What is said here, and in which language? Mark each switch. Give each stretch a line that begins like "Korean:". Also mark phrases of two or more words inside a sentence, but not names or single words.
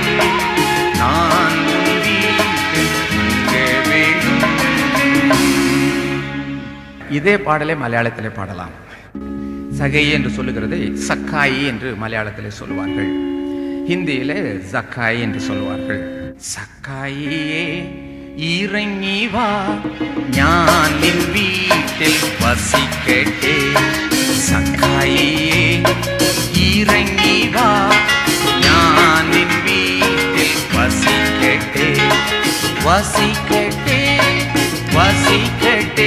Tamil: நான் உன் வீட்டில் தங்க வேண்டும். இதே பாடலை மலையாளத்திலே பாடலாம். சகை என்று சொல்லுகிறதை சக்காயி என்று மலையாளத்திலே சொல்லுவார்கள், ஹிந்தியிலே ஜக்காய் என்று சொல்லுவார்கள். சக்காயியே இறங்கி வா,
Malayalam: ഞാൻ നിൻ വീട്ടിൽ വസിക്കട്ടെ. സഖായിയേ ഇറങ്ങി വാ, ഞാൻ നിൻ വീട്ടിൽ വസിക്കട്ടെ, വസിക്കട്ടെ, വസിക്കട്ടെ.